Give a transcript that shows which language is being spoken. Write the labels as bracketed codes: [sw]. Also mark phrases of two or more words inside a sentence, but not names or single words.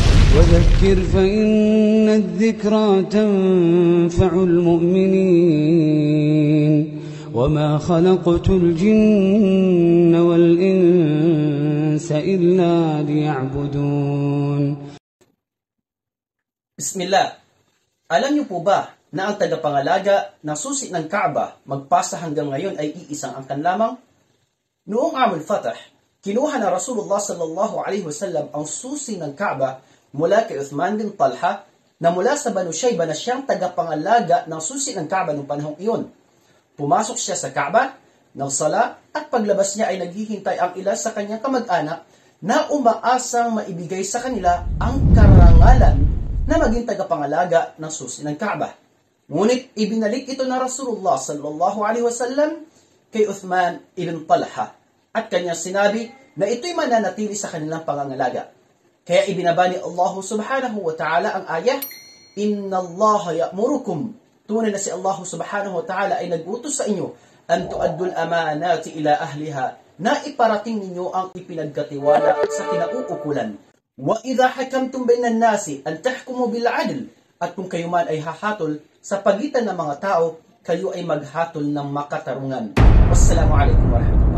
[ar] وذكر فإن الذكرى تنفع المؤمنين وما خلقت الجن والإنس إلا ليعبدون. Bismillah. [tl] Alam niyo po ba na ang tagapangalaga na susi ng Kaaba magpasa hanggang ngayon ay iisang angkan lamang? Noong [ar] عام الفتح, [tl] kinuha na Rasulullah [ar] صلى الله عليه وسلم [tl] ang susi ng Kaaba mula kay Uthman bin Talha na mula sa Banu Shayba na siyang tagapangalaga ng susi ng Kaaba noong panahong iyon. Pumasok siya sa Kaaba, nagsala at paglabas niya ay naghihintay ang ilan sa kanyang kamag-anak na umaasang maibigay sa kanila ang karangalan na maging tagapangalaga ng susi ng Kaaba. Ngunit ibinalik ito na Rasulullah [ar] صلى الله عليه وسلم [tl] kay Uthman ibn Talha at kanyang sinabi na ito'y mananatili sa kanilang pangangalaga. Kaya ibinaba ni Allah [ar] سبحانه وتعالى [tl] ang ayah, [ar] إن الله يأمركم. [tl] Tunay na si Allah [ar] سبحانه وتعالى [tl] ay nag-utos sa inyo [ar] أن تؤدوا الأمانات إلى أهلها [tl] na iparating ninyo ang ipinagkatiwala sa kinauukulan. [ar] وإذا حكمتم بين الناس أن تحكموا بالعدل. [tl] At kung kayo man ay hahatol sa pagitan ng mga tao, kayo ay maghatol ng makatarungan. [ar] والسلام عليكم ورحمة الله